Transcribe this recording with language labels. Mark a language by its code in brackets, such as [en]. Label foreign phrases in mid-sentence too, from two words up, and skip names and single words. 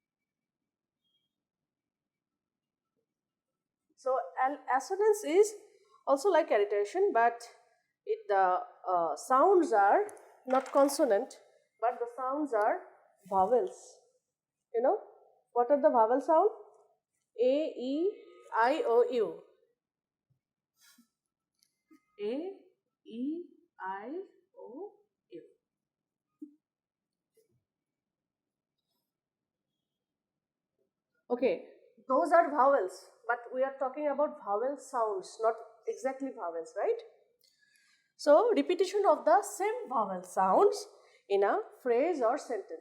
[en] So assonance is also like alliteration, but the sounds are not consonant, but the sounds are vowels. You know what are the vowel sound? A, E, I, O, U. A, E, I, O, U. Okay, those are vowels, but we are talking about vowel sounds, not exactly vowels, right? So, repetition of the same vowel sounds in a phrase or sentence.